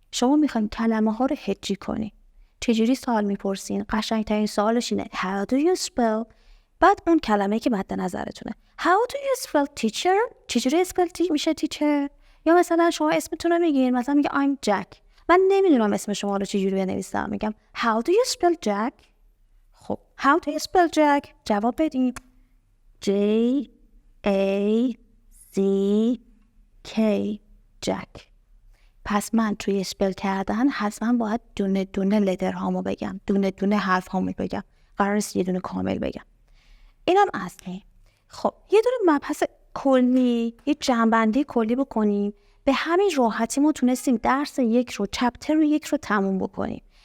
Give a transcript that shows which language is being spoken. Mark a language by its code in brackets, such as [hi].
[fa] شما میخواین کلمه ها رو هجی کنی. چجوری سوال میپرسین؟ قشنگترین سوالش اینه [en] How do you spell؟ [fa] بعد اون کلمه که مد نظرتونه. [en] How do you spell teacher؟ [fa] چجوری اسپل میشه teacher؟ یا مثلا شما اسمتون رو میگین، مثلا میگه [en] I'm Jack. [fa] من نمیدونم اسم شما رو چجوری بنویسم، میگم [en] How do you spell Jack؟ [fa] خب How do you spell Jack؟ جواب بدین J A C K Jack. پس من توی اسپل کردن حتما باید دونه دونه لتر هامو بگم، دونه دونه حرف هامو بگم، قرار نیست یه دونه کامل بگم. اینم اصلی. خب یه دونه مبحث کلی، یه جنبندی کلی بکنیم. به همین راحتی ما تونستیم درس 1 رو، چپتر 1 رو تموم بکنیم.